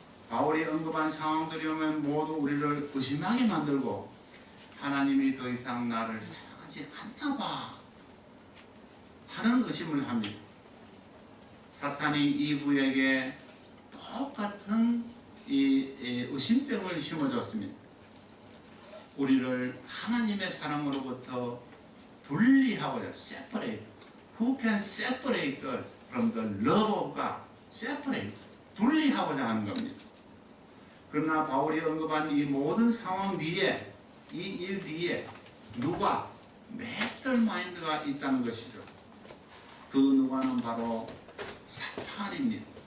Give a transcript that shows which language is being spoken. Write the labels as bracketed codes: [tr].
[ko] 바울이 언급한 상황들이 오면 모두 우리를 의심하게 만들고 하나님이 더 이상 나를 사랑하지 않나 봐 하는 의심을 합니다. 사탄이 이브에게 똑같은 이 의심병을 심어줬습니다. 우리를 하나님의 사랑으로부터 분리하고자, separate. [en] Who can separate us from the love of God? Separate. [ko] 분리하고자 하는 겁니다. 그러나 바울이 언급한 이 모든 상황 뒤에, 이 일 뒤에 누가? 마스터마인드가 있다는 것이죠. 그 누가는 바로 사탄입니다.